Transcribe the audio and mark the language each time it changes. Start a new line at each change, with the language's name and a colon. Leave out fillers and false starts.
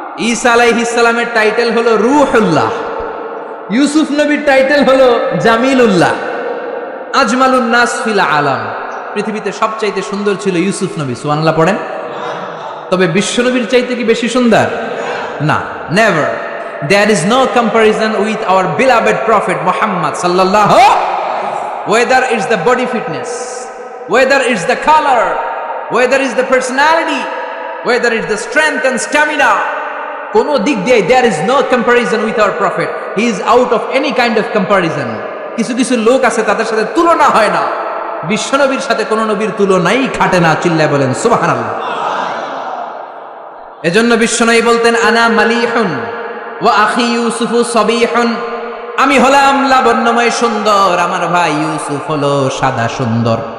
Bangla: ঈসা আলাইহিস সালামের টাইটেল হলো রূহুল্লাহ। ইউসুফ নবীর টাইটেল হলো জামিলুল্লাহ।
Arabic: আজমালুন নাস ফিল আলাম।
Bangla: পৃথিবীতে সবচাইতে সুন্দর ছিল ইউসুফ নবী, সুবহানাল্লাহ পড়েন। তবে বিশ্ব নবীর চাইতে কি বেশি সুন্দর? না,
English: Never. There is no comparison with our beloved prophet Muhammad sallallahu, whether it's the body fitness, whether it's the color, whether it's the personality, whether it's the strength and stamina,
Bangla: কোনো দিক দিয়ে
English: there is no comparison with our prophet. He is out of any kind of comparison.
Bangla: কিছু কিছু লোক আছে তাদের সাথে তুলনা হয় না, বিশ্ব নবীর সাথে কোন নবীর তুলনাই খাটে না। চিল্লায় বলেন সুবহানাল্লাহ। এজন্য বিশ্ব নবী বলতেন,
Arabic: আনা মালিহুন ওয়া আখি ইউসুফু সাবিহুন।
Bangla: আমি হলাম লাবণ্যময় সুন্দর, আমার ভাই ইউসুফ হলো সাদা সুন্দর।